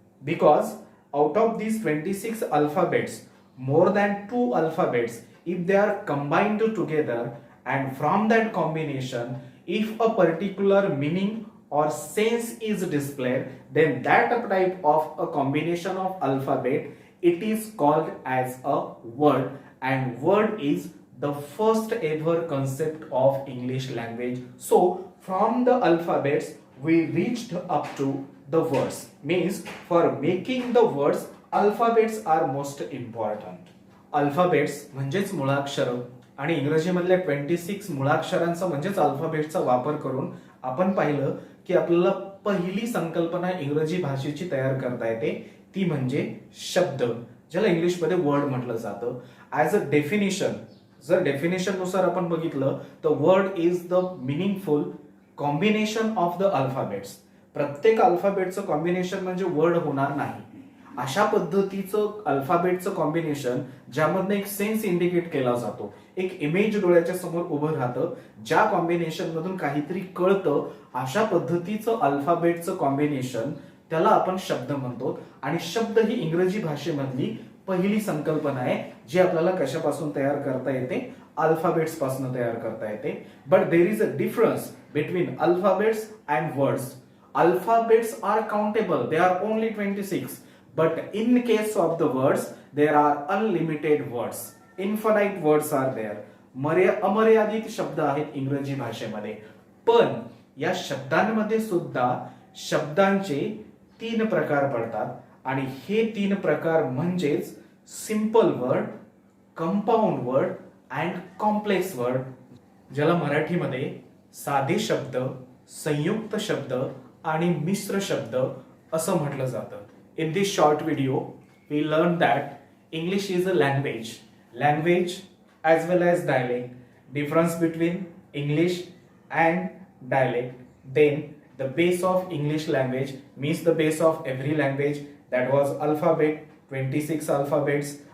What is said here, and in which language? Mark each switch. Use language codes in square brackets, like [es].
[en] Because out of these 26 alphabets, more than 2 alphabets, if they are combined together, and from that combination, if a particular meaning or sense is displayed, then that type of a combination of alphabet, it is called as a word, and word is the first ever concept of English language. So from the alphabets we reached up to the words. Means for making the words, alphabets are most important. [mr] Alphabets म्हणजेच मुळाक्षर आणि इंग्रजीमधल्या 26 मुळाक्षरांचा म्हणजेच अल्फाबेटचा वापर करून आपण पाहिलं की आपल्याला पहिली संकल्पना इंग्रजी भाषेची तयार करता येते, ती म्हणजे शब्द, ज्याला इंग्लिशमध्ये वर्ड म्हटलं जातं. [en] as a definition, [mr] जर डेफिनेशन नुसार आपण बघितलं तर [en] Word is the meaningful combination of the alphabets. [mr] प्रत्येक अल्फाबेटचं कॉम्बिनेशन म्हणजे वर्ड होणार नाही. अशा पद्धतीचं अल्फाबेटचं कॉम्बिनेशन ज्यामधनं एक सेन्स इंडिकेट केला जातो, एक इमेज डोळ्याच्या समोर उभं राहतं, ज्या कॉम्बिनेशन मधून काहीतरी कळतं, अशा पद्धतीचं अल्फाबेटचं कॉम्बिनेशन त्याला आपण शब्द म्हणतो. आणि शब्द ही इंग्रजी भाषेमधली पहिली संकल्पना आहे जी आपल्याला कशापासून तयार करता येते, अल्फाबेट्स पासून तयार करता येते. [en] But there is a difference between alphabets and words. Alphabets are countable, they are only 26. But in case of the words, there are unlimited words. Infinite words are there. [mr] अमर्यादित शब्द आहेत इंग्रजी भाषेमध्ये. पण या शब्दांमध्ये सुद्धा शब्दांचे 3 प्रकार पडतात आणि हे 3 प्रकार म्हणजेच [en] simple word, compound word and complex word, [mr] ज्याला मराठीमध्ये साधे शब्द, संयुक्त शब्द आणि मिश्र शब्द असं म्हटलं जातं. [en] In this short video, we learned that English is a language as well as dialect. Difference between English and dialect. Then the base of English language means the base of every language, that was alphabet, 26 alphabets.